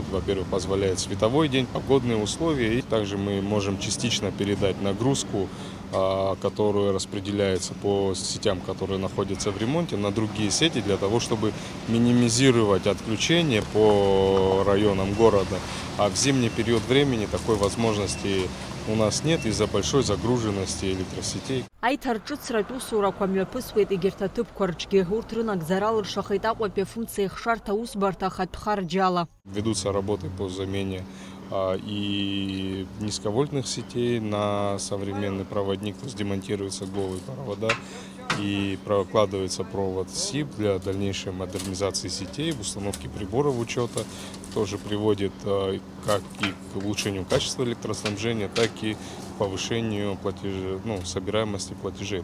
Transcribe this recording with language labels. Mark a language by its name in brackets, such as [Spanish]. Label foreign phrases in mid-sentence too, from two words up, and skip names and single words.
[Russian] Во-первых, позволяет световой день, погодные условия, и также мы можем частично передать нагрузку, которая распределяется по сетям, которые находятся в ремонте, на другие сети для того, чтобы минимизировать отключение по районам города. А в зимний период времени такой возможности у нас нет из-за большой загруженности электросетей. [Abkhazian] Аиҭарҿыцратә усурақәа мҩаԥысуеит егьырҭ аҭыԥқәа рҿгьы. Урҭ рынагӡара алыршахеит Аҟәатәи афымца еихшарҭа аусбарҭа ахатә харџьала. [Russian] Ведутся работы по замене и низковольтных сетей на современный проводник, то есть демонтируются голые провода и прокладывается провод СИП для дальнейшей модернизации сетей, установки приборов учета. Тоже приводит как и к улучшению качества электроснабжения, так и к повышению собираемости платежей.